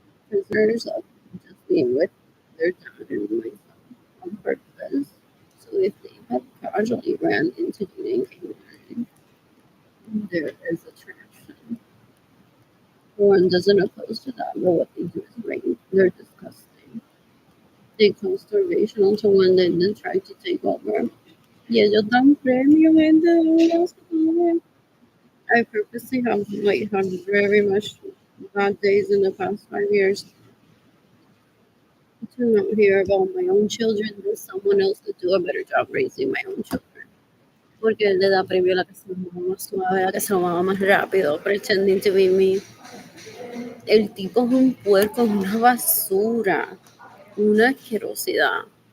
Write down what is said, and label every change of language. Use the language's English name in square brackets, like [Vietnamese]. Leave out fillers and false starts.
[English] Prisoners of just being with their dad and myself on purpose. So if they had casually ran into dating, there is attraction. One doesn't oppose to that, but what they do is rape. They're disgusting. They cause starvation until one day they try to take over. [Spanish] Y ellos dan premio, gente. [English] I purposely have like had very much bad days in the past 5 years to not hear about my own children than someone else to do a better job raising my own children. [Spanish] Porque él le da premio a la que se lo mueva más suave, a la que se lo mueva más rápido, [English] pretending to be me. [Spanish] El tipo es un puerco, es una basura, una asquerosidad.